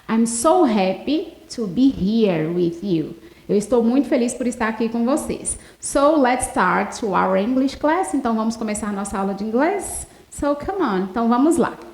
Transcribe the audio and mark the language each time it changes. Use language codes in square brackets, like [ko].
[en] I'm so happy to be here with you. [pt] Eu estou muito feliz por estar aqui com vocês. [en] So, let's start our English class. [pt] Então, vamos começar nossa aula de inglês? [en] So, come on. [pt] Então, vamos lá.